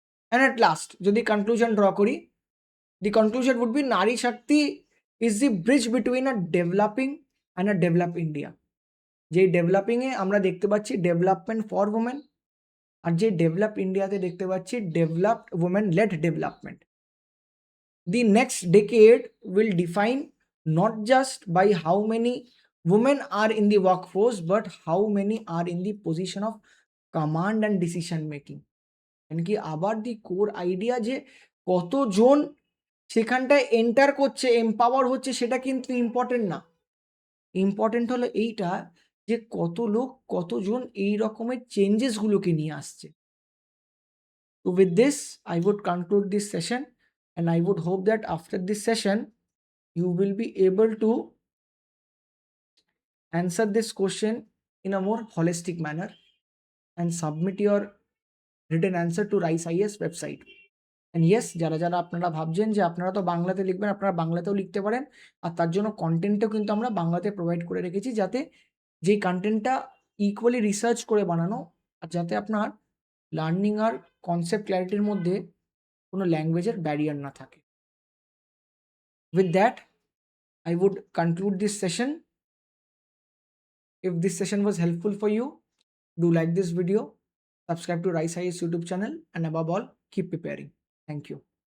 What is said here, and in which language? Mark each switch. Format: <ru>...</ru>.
<en>and at last</en> <bn>যদি</bn> <en>Conclusion draw করি, the conclusion would be Nari Shakti is the bridge between a developing and a develop India.</en> <bn>যেই ডেভেলপিংয়ে আমরা দেখতে পাচ্ছি ডেভেলপমেন্ট ফর উমেন, আর যে ডেভেলপ ইন্ডিয়াতে দেখতে পাচ্ছি developed women lead development.</bn> <en>The next decade will define not just by how many women are in the workforce, but how many are in the position of command and decision making.</en> <bn>কি আবার দি core idea যে কতজন সেখানটায় enter করছে, empower হচ্ছে, সেটা কিন্তু important না। ইম্পর্টেন্ট হলো এইটা যে কত লোক, কতজন এই রকমের চেঞ্জেসগুলোকে নিয়ে আসছে।</bn> <en>So with this, I would conclude this session, and I would hope that after this session, you will be able to answer this question in a more holistic manner and submit your written answer to Rice IAS website. And yes,</en> <bn>যারা যারা আপনারা ভাবছেন যে আপনারা তো বাংলাতে লিখবেন, আপনারা বাংলাতেও লিখতে পারেন, আর তার জন্য কন্টেন্টও কিন্তু আমরা বাংলাতে প্রোভাইড করে রেখেছি, যাতে যেই কন্টেন্টটা ইকুয়ালি রিসার্চ করে বানানো, আর যাতে আপনার লার্নিং আর কনসেপ্ট ক্ল্যারিটির মধ্যে কোনো ল্যাঙ্গুয়েজের ব্যারিয়ার না থাকে।</bn> <en>With that, I would conclude this session. If this session was helpful for you, do like this video, subscribe to Rise IAS YouTube channel, and above all, keep preparing. Thank you.</en>